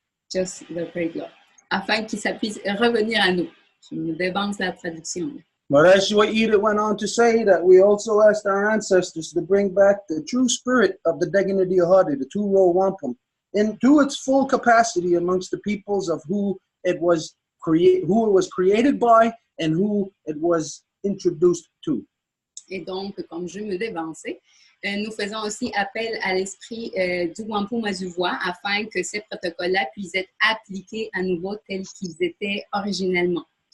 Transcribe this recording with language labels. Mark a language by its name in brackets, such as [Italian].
[English] Just the great law. [French] Afin que ça puisse revenir à nous. Je me dévance la traduction. [English] But as what Edith went on to say, that we also asked our ancestors to bring back the true spirit of the Deganadi Ahadi, the two Row Wampum, into its full capacity amongst the peoples of who it was created by and who it was introduced to. [French] Et donc, comme je me dévançais, nous faisons aussi appel à l'esprit du Wampum et du Voie afin que ces protocoles-là puissent être appliqués à nouveau tels qu'ils étaient originellement.